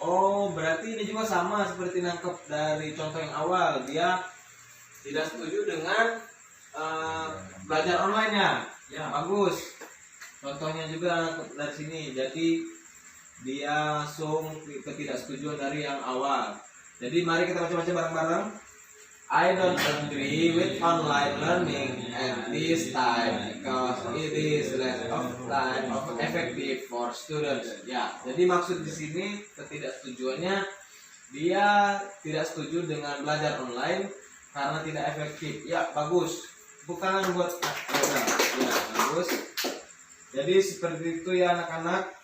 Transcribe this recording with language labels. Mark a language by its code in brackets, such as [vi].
[id] Oh, berarti ini juga sama seperti nangkep dari contoh yang awal. Dia tidak setuju dengan belajar online-nya. Ya, bagus. Contohnya juga dari sini. Jadi dia langsung ketidaksetujuan dari yang awal. Jadi mari kita baca-baca bareng-bareng. [en] I don't agree with online learning at this time because it is less of time effective for students. [id] Ya, jadi maksud di sini ketidaksetujuannya dia tidak setuju dengan belajar online karena tidak efektif. Ya, bagus. Bukan buat ya, bagus. Jadi seperti itu ya anak-anak.